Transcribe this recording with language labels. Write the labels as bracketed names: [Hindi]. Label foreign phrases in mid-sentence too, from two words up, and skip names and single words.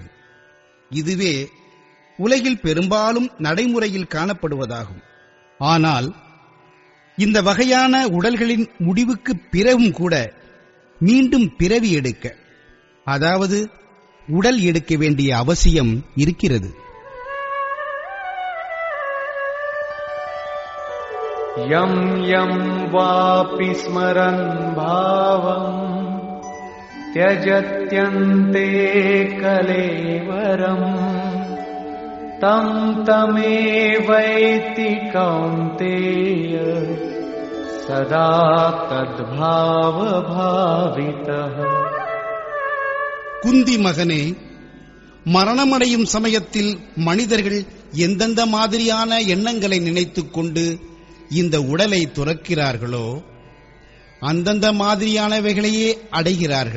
[Tamil] இதுவே உலகில் பெரும்பாலும் நடைமுறையில் காணப்படுவதாகும். ஆனால் இந்த வகையான உடல்களின் முடிவுக்கு பிறகும் கூட மீண்டும் பிறவி எடுக்க, அதாவது உடல் எடுக்க வேண்டிய அவசியம் இருக்கிறது. [Sanskrit] यं यं वापि स्मरन् भावं त्यजत्यन्ते कलेवरम् तं तमेवैति कौन्तेय सदा तद्भावभावितः. [Tamil] குந்தி மகனே, மரணமடையும் சமயத்தில் மனிதர்கள் எந்தெந்த மாதிரியான எண்ணங்களை நினைத்துக் கொண்டு இந்த உடலை துறக்கிறார்களோ அந்தந்த மாதிரியானவைகளையே அடைகிறார்கள்.